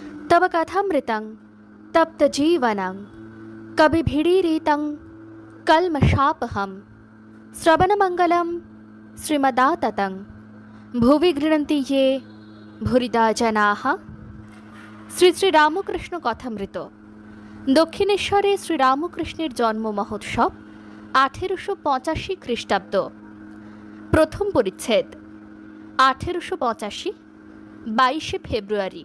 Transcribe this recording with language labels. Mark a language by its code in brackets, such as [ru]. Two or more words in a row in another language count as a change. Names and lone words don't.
[sa] तव कथामृतं तप्तजीवनं कविभिडीरितं कल्मषापहं श्रवणमङ्गलं श्रीमदाततं भुवि गृह्णन्ति ये भूरिदा जनाः। [bn] শ্রী শ্রী রামকৃষ্ণ কথামৃত। দক্ষিণেশ্বরে শ্রীরামকৃষ্ণের জন্ম মহোৎসব 1885 খ্রিস্টাব্দ। প্রথম পরিচ্ছেদ। 1885 22 ফেব্রুয়ারি।